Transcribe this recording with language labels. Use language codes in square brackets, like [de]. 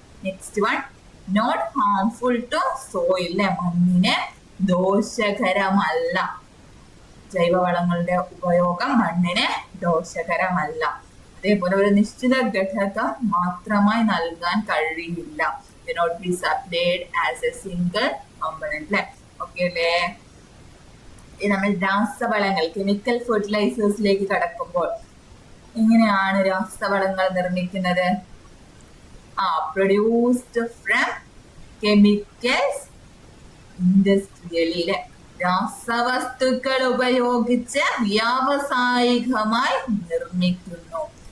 [en] next one, not harmful to soil [ml] അല്ലെ, മണ്ണിന് ദോഷകരമല്ല. ജൈവവളങ്ങളുടെ ഉപയോഗം മണ്ണിന് ദോഷകരമല്ല. അതേപോലെ ഒരു നിശ്ചിത ഘടകം മാത്രമായി നൽകാൻ കഴിയില്ല. [en] cannot be supplied as a single component അല്ലെ. [ml] ഓക്കെ അല്ലേ? നമ്മൾ രാസവളങ്ങൾ കെമിക്കൽ ഫെർട്ടിലൈസേഴ്സിലേക്ക് കടക്കുമ്പോൾ എങ്ങനെയാണ് രാസവളങ്ങൾ നിർമ്മിക്കുന്നത്? [en] produced from chemicals industrially [ml] അല്ലെ, രാസവസ്തുക്കൾ ഉപയോഗിച്ച് വ്യാവസായികമായി നിർമ്മിക്കുന്നു.